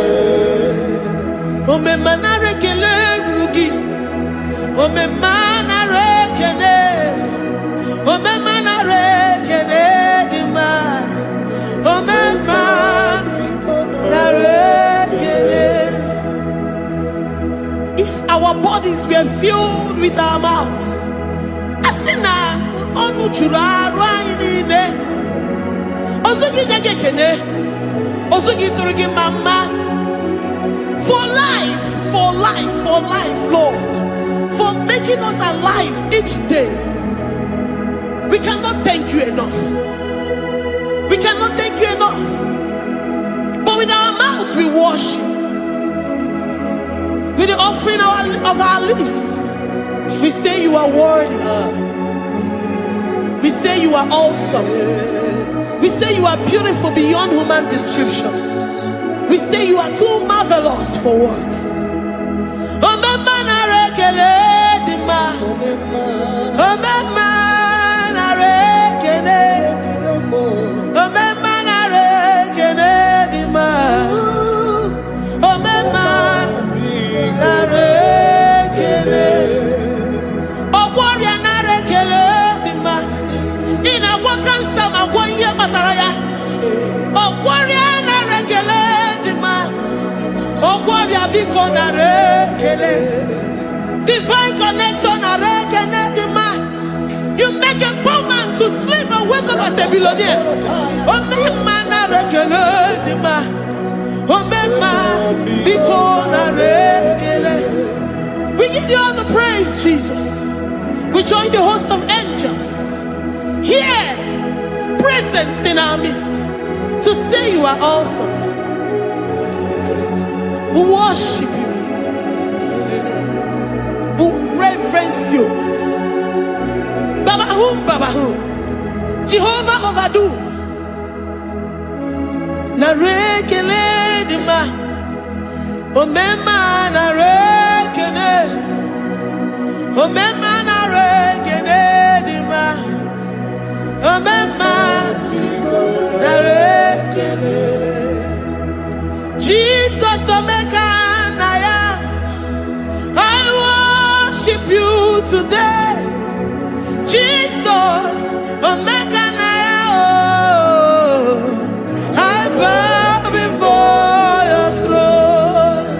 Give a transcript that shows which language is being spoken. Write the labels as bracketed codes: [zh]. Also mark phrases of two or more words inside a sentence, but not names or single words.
[ig] Omemma nara ekele ruru gị. Omemma nara ekele. Omemma nara ekele dị mma. Omemma nara ekele. [en] If our bodies were filled with our mouths, [ig] asị na ọnụ juru arụ anyị niile, ozu gị nye gị ekele, ozu gị tụrụ gị mama. [en] For life, for life, for life, Lord, for making us alive each day. We cannot thank you enough. We cannot thank you enough. But with our mouths we worship. With the offering of our lips, we say you are worthy. We say you are awesome. We say you are beautiful beyond human description. We say you are too marvelous for words. [ig] Omemma nara ekele dị mma. Omemma nara ekele. Omemma nara ekele dị mma. Omemma nara ekele. Ọgwọrịa nara ekele dị mma. Ị na-agwọ kansa ma gwọ ihe kpatara ya. Ọgwọrịa nara ekele dị mma. Ọgwọrịa biko nara ekele. [en] Divine connector [ig] nara ekele dị mma. [en] You make a poor man to sleep and wake up as a billionaire. [ig] Omemma nara ekele dị mma. Omemma biko nara ekele. [en] We give you all the praise, Jesus. We join the host of angels here, present in our midst, to say you are awesome. We worship you. We reverence you. Babahum. Jehovah overdo. [ig] Narekele dima. Omemma narekele. Omemma narekele dima. Omemma narekele. Jesus omeka naya. [en] I worship you today. [ig] Jesus omeka naya. [en] Oh, I bow before your throne.